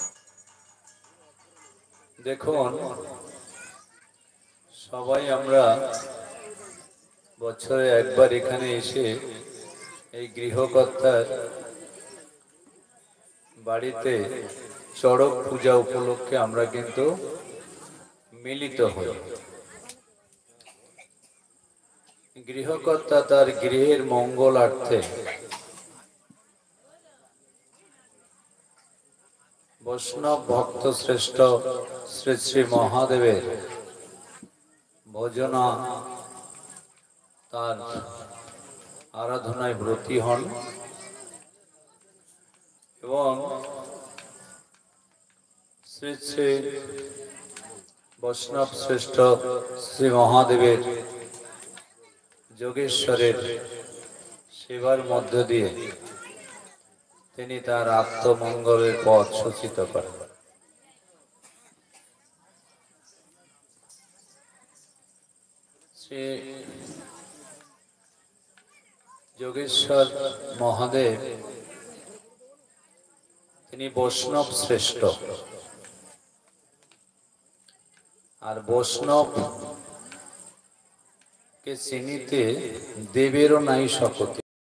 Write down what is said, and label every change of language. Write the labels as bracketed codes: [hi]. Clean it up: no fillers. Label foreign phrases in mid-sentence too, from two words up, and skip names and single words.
[bn] দেখুন সবাই আমরা বছরে একবার এখানে এসে এই গৃহকর্তার বাড়িতে চড়ক পূজা উপলক্ষে আমরা কিন্তু মিলিত হই। গৃহকর্তা তার গৃহের মঙ্গলার্থে বৈষ্ণব ভক্ত শ্রেষ্ঠ শ্রী শ্রী মহাদেবের ভজনা তার আরাধনায় ব্রতী হন এবং শ্রী শ্রী বৈষ্ণব শ্রেষ্ঠ শ্রী মহাদেবের যোগেশ্বরের সেবার মধ্য দিয়ে তিনি তার আত্মমঙ্গলের পথ সূচিত করেন। শ্রী যোগেশ্বর মহাদেব তিনি বৈষ্ণব শ্রেষ্ঠ আর বৈষ্ণব কে চিনিতে দেবেরও নাই শক্তি।